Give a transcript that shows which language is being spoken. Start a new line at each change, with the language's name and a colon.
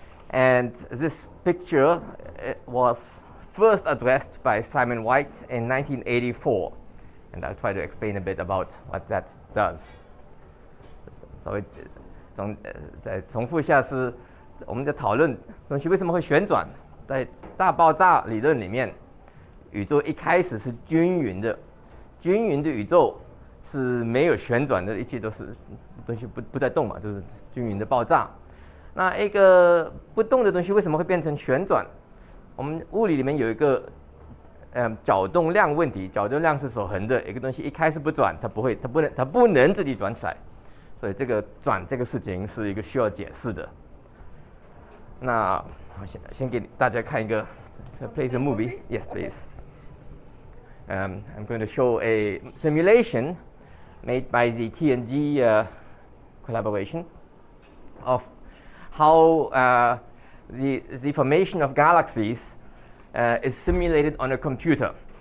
English: And this picture was first addressed by Simon White in 1984. And I'll try to explain a bit about what that does.
Chinese: 稍微再重复一下，是我们在讨论东西为什么会旋转。在大爆炸理论里面，宇宙一开始是均匀的，均匀的宇宙是没有旋转的，一切都是东西不在动嘛，就是均匀的爆炸。那一个不动的东西为什么会变成旋转？我们物理里面有一个角动量问题，角动量是守恒的，一个东西一开始不转，它不能自己转起来。所以这个转这个事情是一个需要解释的。那我先给大家看一个
English: play the movie. Yes, please. I'm going to show a simulation made by the TNG collaboration of how the formation of galaxies is simulated on a computer.